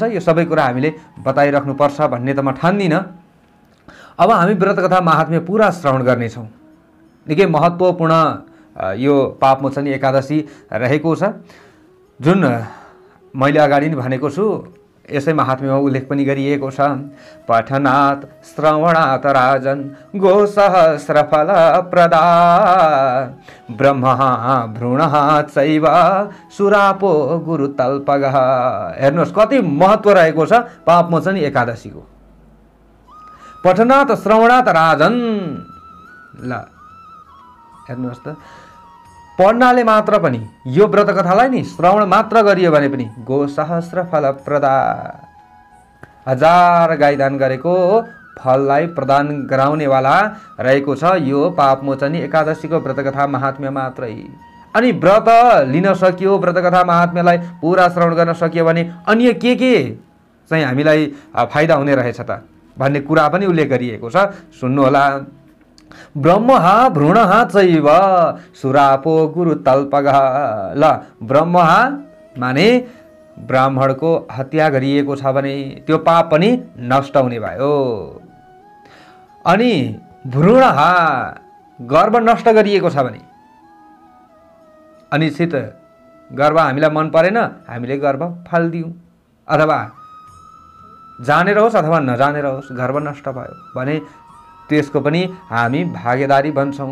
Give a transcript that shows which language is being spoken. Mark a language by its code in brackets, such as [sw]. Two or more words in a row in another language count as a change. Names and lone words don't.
[ne] यो सबै कुरा हामीले बताइराख्नुपर्छ भन्ने त म ठान्दिनँ। अब हामी व्रतकथा महात्म्य पूरा श्रवण गर्नेछौँ। निकै महत्त्वपूर्ण यो पापमोचनी एकादशी रहेको छ, जुन मैले अगाडि नै भनेको छु। यसै महात्म्यमा उल्लेख पनि गरिएको छ। [sa] पठनात् श्रवणात् राजन् गोसहस्रफल प्रदा ब्रह्मः भ्रूणः चैव सुरापो गुरुतल्पगः। [ne] हेर्नुहोस् कति महत्त्व रहेको छ पापमोचनी एकादशीको। [sa] पठनात् श्रवणात् राजन्, [ne] ल हेर्नुहोस् त, पढ्नाले मात्र पनि यो व्रतकथालाई नि श्रवण मात्र गरियो भने पनि [sa] गोसहस्र फलप्रदा, [ne] 1000 गाईदान गरेको फललाई प्रदान गराउनेवाला रहेको छ यो पापमोचनी एकादशीको व्रतकथा महात्म्य मात्रै। अनि व्रत लिन सकियो, व्रतकथा महात्म्यलाई पूरा श्रवण गर्न सकियो भने अन्य के चाहिँ हामीलाई फाइदा हुने रहेछ त भन्ने कुरा पनि उल्लेख गरिएको छ। सुन्नुहोला। [sa] ब्रह्मः भ्रूणः चैव सुरापो गुरुतल्पगः। [ne] ल, ब्रह्मः माने ब्राह्मणको हत्या गरिएको छ भने त्यो पाप पनि नष्ट हुने भयो। अनि भ्रूणः, गर्भ नष्ट गरिएको छ भने, अनिश्चित गर्भ हामीलाई मन परेन, हामीले गर्भ फाल्दियौँ, अथवा जानेर होस् अथवा नजानेर होस् गर्भ नष्ट भयो भने त्यसको पनि हामी भागीदारी बन्छौँ।